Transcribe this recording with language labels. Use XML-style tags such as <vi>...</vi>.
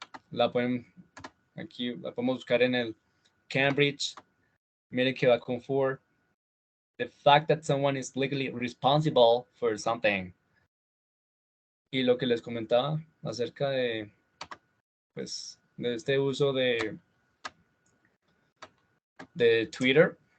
<es>La pueden, aquí la podemos buscar en el Cambridge. Miren que va con for.</es> <en>The fact that someone is legally responsible for something.</en> <es>Y lo que les comentaba acerca de, pues, de este uso de Twitter.</es>